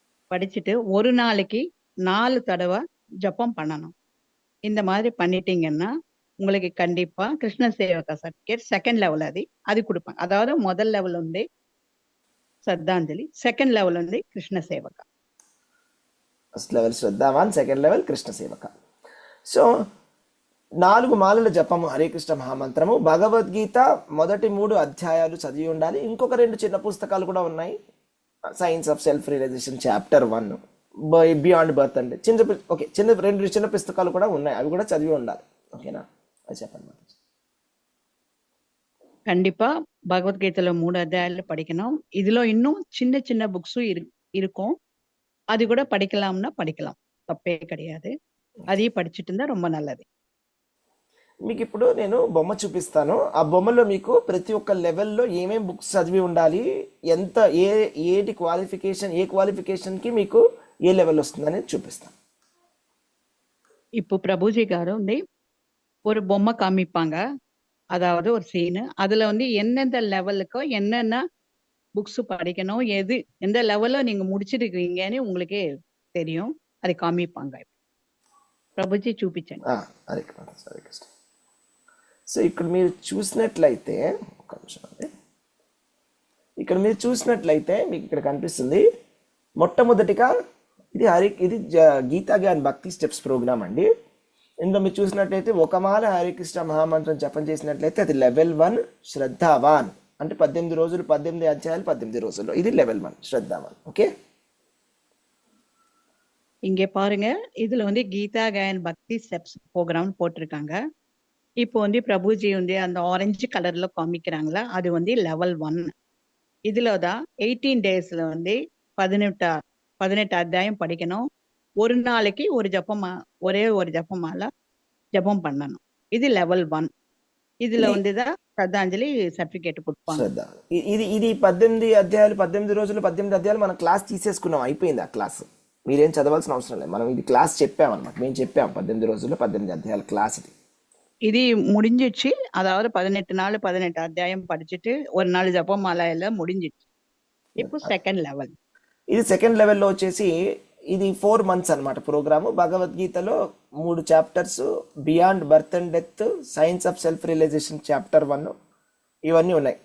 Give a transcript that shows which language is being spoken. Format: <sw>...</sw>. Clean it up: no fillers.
<ta>படிச்சுட்டு ஒரு நாளைக்கு 4 தடவை ஜபம் பண்ணணும். இந்த மாதிரி பண்ணிட்டீங்கன்னா உங்களுக்கு கண்டிப்பா கிருஷ்ண சேவகா சர்டிபிகேட் செகண்ட் லெவல் அது கொடுப்பாங்க. அதாவது முதல் லெவல் வந்து</ta> <te>శ్రద్ధాంజలి, సెకండ్ లెవెల్ ఉంది కృష్ణ సేవక. First level శ్రద్ధావాన్, second level Krishna సేవక. సో 4 మాలల జపము హరే కృష్ణ మహామంత్రము, భగవద్గీత మొదటి 3 అధ్యాయాలు చదివి ఉండాలి. ఇంకొక 2 చిన్న పుస్తకాలు కూడా ఉన్నాయి. Science of self realisation chapter 1, beyond birth అంటే చిన్న 2 చిన్న పుస్తకాలు కూడా ఉన్నాయి. అవి కూడా చదివి ఉండాలి. ఓకేనా, అది చెప్పండి.</te> <ta>கண்டிப்பா பகவத்கீதையில 3 அத்தியாயாలు படிக்கணும். இதுல இன்னும் சின்ன சின்ன புக்ஸும் இருக்கும். அது கூட படிக்கலாம்னா படிக்கலாம்,</ta> <te>తప్పే</te> <ta>கிடையாது.</ta> <te>అది</te> <ta>படிச்சுட்டு இருந்தா ரொம்ப நல்லது.</ta> <te>మీకు ఇప్పుడు నేను బొమ్మ చూపిస్తాను. ఆ బొమ్మలో మీకు ప్రతి ఒక్క లెవెల్లో ఏమేం బుక్స్ చదివి ఉండాలి, ఎంత ఏ క్వాలిఫికేషన్కి మీకు ఏ లెవెల్ వస్తుందని చూపిస్తాను.</te> <ta>இப்போ பிரபுஜி காரு வந்து ஒரு பொம்மை காமிப்பாங்க, அதாவது ஒரு சீனு. அதுல வந்து எந்தெந்த லெவலுக்கோ என்னென்ன புக்ஸ் படிக்கணும், எந்த லெவல்ல நீங்க முடிச்சிருக்கீங்கன்னு உங்களுக்கே தெரியும்.</ta> <te>అది కామిపాంగ. ప్రభుజీ చూపించండి. హరే కృష్ణ. సో ఇక్కడ మీరు చూసినట్లయితే, ఒక నిమిషం అండి, ఇక్కడ మీరు చూసినట్లయితే మీకు ఇక్కడ కనిపిస్తుంది మొట్టమొదటిగా ఇది గీతా జ్ఞాన్ భక్తి స్టెప్స్ ప్రోగ్రామ్ అండి. ఇందులో మీరు చూసినట్లయితే ఒక మాల హరే కృష్ణ మహామంత్రం జపం చేసినట్లయితే అది లెవెల్ 1 శ్రద్ధావాన్, అంటే 18 రోజులు 18 అధ్యాయాలు 18 రోజుల్లో. ఇది లెవెల్ 1 శ్రద్ధావాన్. ఓకే,</te> <ta>இங்க பாருங்க, இதுல வந்து கீதா கயன் பக்தி ஸ்டெப்ஸ் ப்ரோக்ராம் போட்டிருக்காங்க. இப்போ வந்து பிரபுஜி வந்து அந்த ஆரஞ்சு கலர்ல காமிக்கிறாங்களா, அது வந்து லெவல் 1. இதுலதான் 18 டேஸ்ல வந்து 18 அத்தியாயம் படிக்கணும். ஒரு நாளைக்கு ஒரே ஒரு ஜபமால ஜபம் பண்ணணும். இது லெவல் 1. இதுல வந்துதான்</ta> <te>శ్రద్ధాంజలి సర్టిఫికేట్</te> <ta>கொடுப்பாங்க.</ta> <te>ఇది 18 అధ్యాయాలు 18 రోజులు 18 అధ్యాయాలు మనం క్లాస్ తీసేసుకున్నాం, అయిపోయింది ఆ క్లాస్. మీరేం చదవాల్సిన అవసరం లేదు. మనం ఇది క్లాస్ చెప్పామన్నమాట, మేము చెప్పాం 18 రోజుల్లో 18 అధ్యాయాల క్లాస్. ఇది</te> <ta>முடிஞ்சிச்சு. அதாவது 18 நாள் 18 அத்தியாயம் படிச்சுட்டு ஒரு நாள் ஜபமால எல்லாம் முடிஞ்சிச்சு. இப்போ</ta> <te>సెకండ్ లెవెల్. ఇది సెకండ్ లెవెల్లో వచ్చేసి ఇది 4 months అన్నమాట ప్రోగ్రాము. భగవద్గీతలో 3 chapters, beyond birth and death, science of self realisation chapter 1, ఇవన్నీ ఉన్నాయి.</te>